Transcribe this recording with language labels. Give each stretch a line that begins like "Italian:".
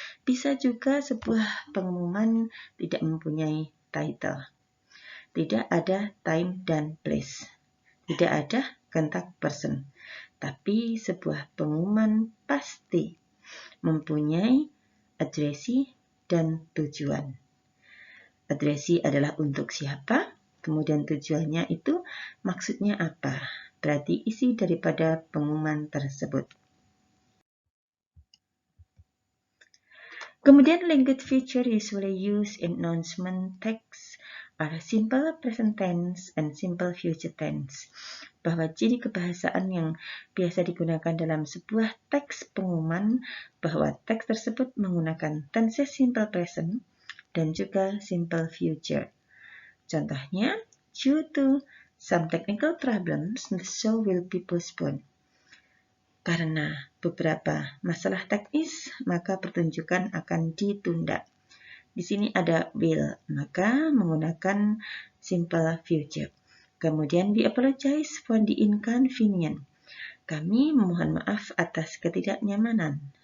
Indonesian: Bisa juga sebuah pengumuman tidak mempunyai title, tidak ada time dan place, tidak ada contact person, tapi sebuah pengumuman pasti mempunyai addressee dan tujuan. Addressee adalah untuk siapa, kemudian tujuannya itu maksudnya apa, berarti isi daripada pengumuman tersebut. Kemudian
English: language feature usually used in announcement text are simple present tense and simple future tense.
Indonesian: Bahwa ciri kebahasaan yang biasa digunakan dalam sebuah teks pengumuman bahwa teks tersebut menggunakan tenses simple present dan juga simple future. Contohnya,
English: due to some technical problems, the show will be postponed.
Indonesian: Karena beberapa masalah teknis, maka pertunjukan akan ditunda. Di sini ada will, maka menggunakan simple future. Kemudian
English: we apologize for the inconvenience.
Indonesian: Kami memohon maaf atas ketidaknyamanan.